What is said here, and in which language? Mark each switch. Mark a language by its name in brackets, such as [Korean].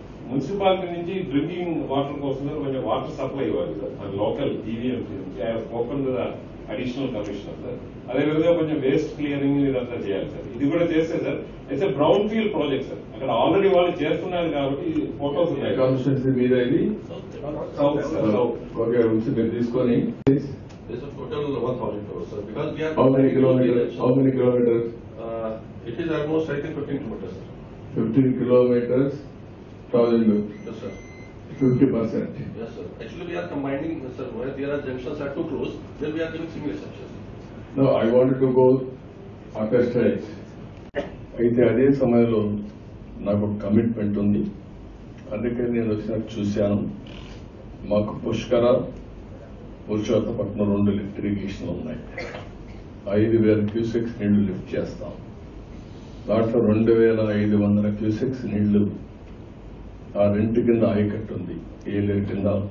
[Telugu] Municipality నుంచి drinking water కోసం కొంచెం వాటర్ సప్లై ఇవ్వాలి సార్, అది లోకల్ జీవీఎంసీ నుంచి. [English] I spoken to the additional commissioner [Telugu] sir. అదేవిధంగా కొంచెం వేస్ట్ క్లియరింగ్ ఇదంతా చేయాలి సార్. ఇది కూడా చేస్తే sir [English] it's brown field project [Telugu] sir, అక్కడ ఆల్రెడీ వాళ్ళు చేస్తున్నారు కాబట్టి ఫోటోస్ ఉన్నాయి. కాన్స్టిట్యున్సీ మీద ఇది సౌత్ సార్, సౌత్. ఓకే, ఉంచి మీరు తీసుకొని [English] There's a total 1,000 crores, sir. Because we are how many kilometers? It is almost, I think, 15 kilometers, sir. 15 kilometers, 1000, Yes, sir. 50%. Yes, sir. Actually, we are combining, sir, where there are junctions are too close, then we are giving single sections. No, I wanted to go upper stage. [Telugu] అయితే అదే సమయంలో నాకు commitment ఉంది, అందుకే నేను వచ్చినట్టు చూశాను. మాకు పురుషోత్తపట్నం 2 లిఫ్ట్ ఇరిగేషన్లు ఉన్నాయి. 5,000 క్యూసెక్స్ నీళ్లు లిఫ్ట్ చేస్తాం. దాంట్లో 2,500 క్యూసెక్స్ నీళ్లు ఆ రెంట్ కింద ఆయకట్టు ఉంది, ఏలేరు కింద.